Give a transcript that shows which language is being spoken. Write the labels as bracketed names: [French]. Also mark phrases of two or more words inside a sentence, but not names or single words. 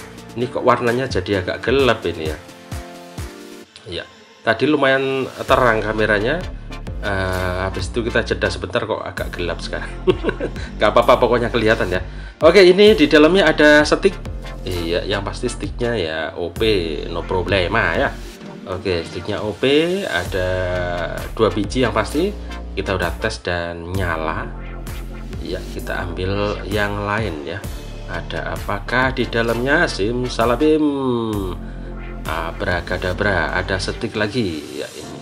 [Indonesian] Ini kok warnanya jadi agak gelap ini ya. Iya, tadi lumayan terang kameranya. Habis itu kita jeda sebentar, kok agak gelap sekarang. Gak apa-apa, pokoknya kelihatan ya. Oke, ini di dalamnya ada stick. Iya, yang pasti sticknya ya OP, [Spanish] no problema [Indonesian] ya. Oke, sticknya OP, ada 2 biji yang pasti. Kita udah tes dan nyala. Iya, kita ambil yang lain ya. Ada apakah di dalamnya? Simsalabim, abrakadabra, ada stick lagi ya ini.